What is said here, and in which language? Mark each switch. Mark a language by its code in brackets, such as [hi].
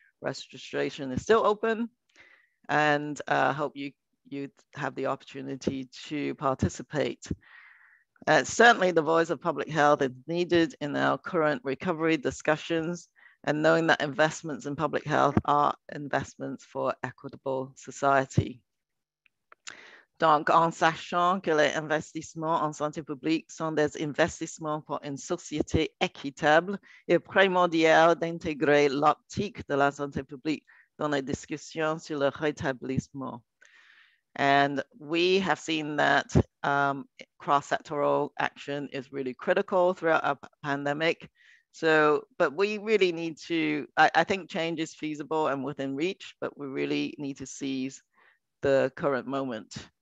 [en] Registration is still open, and I hope you have the opportunity to participate. Certainly the voice of public health is needed in our current recovery discussions, and knowing that investments in public health are investments for equitable society. [fr] Donc, en sachant que les investissements en santé publique sont des investissements pour une société équitable, il est primordial d'intégrer l'optique de la santé publique dans les discussions sur le rétablissement. [en] And we have seen that cross-sectoral action is really critical throughout our pandemic. So, but we really need to, I think change is feasible and within reach, but we really need to seize the current moment.